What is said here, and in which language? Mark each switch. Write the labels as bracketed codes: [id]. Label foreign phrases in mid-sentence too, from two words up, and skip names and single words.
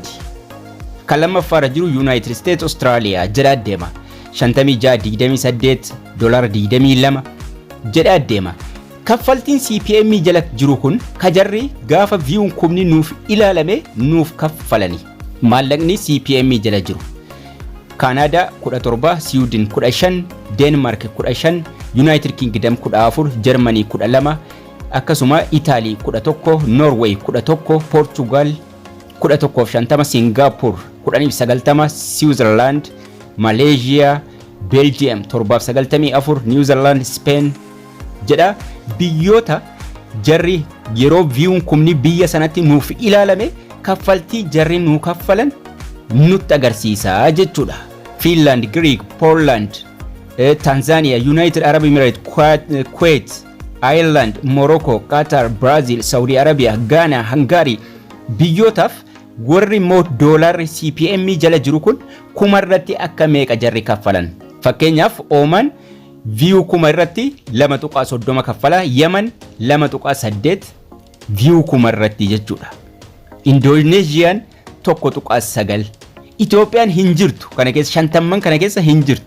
[om] Kan lammaffaarra jiru United States, Australia jedha adeema. 56.28 $22 jedha adeema. Kaffaltiin CPM jala jiru kun kajarri gaafa viewun kumni nuuf ilaalame nuuf kaffalani. Maallaqni CPM jala jiru. Canada 17, Sweden 15, Denmark 15, United Kingdom 14, Germany 12, akkasuma Italy 11, Norway 11, Portugal 1150, Singapore 1090, Switzerland, Malaysia, Belgium 794, New Zealand, Spain jedha. Biyyoota jarri yeroo viewun kumni biyya sanatti nuuf ilaalame kaffaltii jarri nu kaffalan nutti agarsiisa jechuudha. Finland, Greek, Poland, Tanzania, United Arab Emirates, Kuwait, Ireland, Morocco, Qatar, Brazil, Saudi Arabia, Ghana, Hungary biyyootaaf warri immoo doolaarri CPM jala jiru kun kuma irratti akka meeqa jarri kaffalan. Fakkeenyaaf Oman view kuma irratti 2.30 kaffala, Yemen 2.8 view kuma irratti jechuudha. Indonesian 1.9, Itoophiyaan hin jirtu kana keessa 50 kana keessa hin jirtu.